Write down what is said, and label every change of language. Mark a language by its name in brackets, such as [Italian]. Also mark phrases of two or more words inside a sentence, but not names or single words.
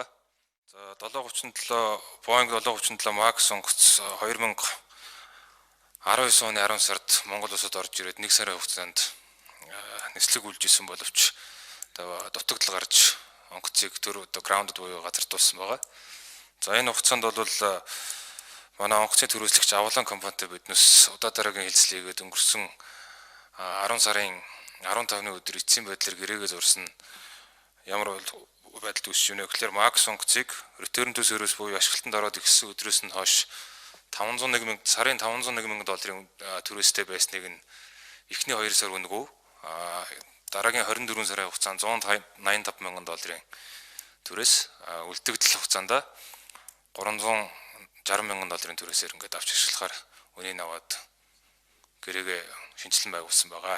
[Mongolian] За 737 Boeing 737 Max онгоц 2019 оны 10 сард Монгол улсад орж ирээд 1 сарын хугацаанд нислэг үлжсэн боловч дутагдал гарч онгоцыг төр grounded буюу газардуулсан байгаа. За энэ хугацаанд бол манай онгоцны төрөөслөгч Авлон компанитай биднес удаа дараагийн хэлцлийгээд өнгөрсөн 10 сарын 15-ны өдөр эцсийн байдлаар гэрээгээ зурсан ямар байдал үүсэж байна вэ гэхээр Max онгоцыг [English] return to service [Mongolian] буюу ашиглалтанд ороод ихсэн өдрөөс нь хойш сарын 501 мянган долларын төрөөстэй байсныг нь эхний 2 сар өнгөө дараагийн 24 сарын хугацаанд 185 мянган долларын төрөөс үлдэгдэл хугацаанд 360 мянган долларын төрөөсөөр ингээд авч ашиглахаар үнийг аваад гэрээгээ шинжилэн байгуулсан байгаа.